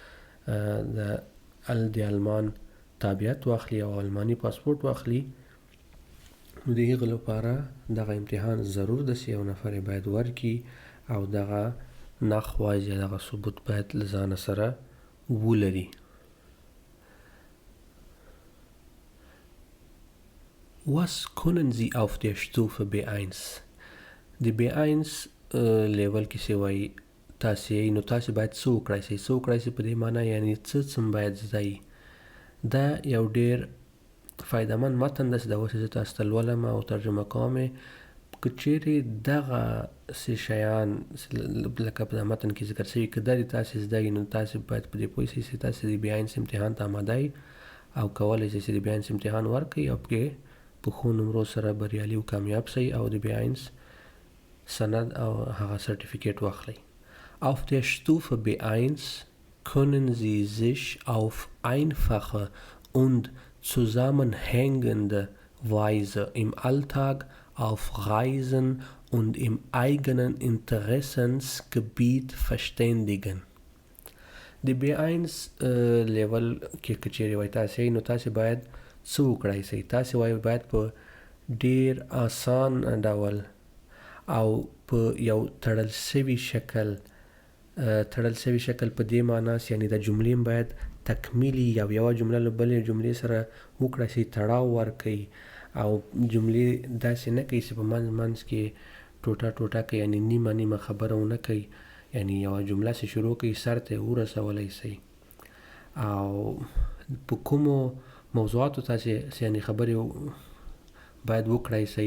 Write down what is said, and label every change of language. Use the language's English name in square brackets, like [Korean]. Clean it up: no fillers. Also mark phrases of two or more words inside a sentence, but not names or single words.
[Pashto] د آلمان تابعیت واخلي او آلماني پاسپورټ واخلي نو د هغه لپاره دغه امتحان ضرور ده چې یو نفر باید ورکړي او دغه نخواز یا دغه ثبوت باید له ځانه سره ولري. [German] Was können Sie auf der Stufe B1? [Pashto] د B1 لیول کې څه وایي تاسې نو تاسې باید څه وکړئ شئ څه وکړئ شئ په دې معنا یعنې څه باید زده یي. دا یو ډېر فایدهمند متن ده چې دا اوس زه تاسو ته لولم او ترجمه کوم یې که چیرې دغه څه شیان لکه په متن کې ذکر شوي که دا د تاسې زده یي نو تاسې باید په دې پوه شئ چې تاسې د B1 امتحان ته آماده یي او کولی شئ چې د B1 امتحان ورکړئ او پکې په ښو نمرو سره بریالي او کامیاب شئ او د B1 سند او هغه سرټیفیکیټ واخلئ. [German] Auf der Stufe B1 können Sie sich auf einfache und zusammenhängende Weise im Alltag auf Reisen und im eigenen Interessensgebiet verständigen. [Pashto] د B1 لیول کې که چیرې وایي تاسې نو تاسې باید څه وکړئ شئ تاسې وایي باید په ډېر آسان ډول او په یو تړل سوي شکل په دې معنا یعنې د جملې باید تکمیلي یا یوه جمله له بلې جملې سره وکړه شي تړاو ورکوي او جملې داسې نه کوي چې په منځ کې ټوټه کوي یعنې نیمه خبره ونه کوي یعنی یوه جمله چې شروع کوي سر ته یې ورسولی شئ او په کومو موضوعاتو تاسې یعنې خبرې باید وکړی شئ.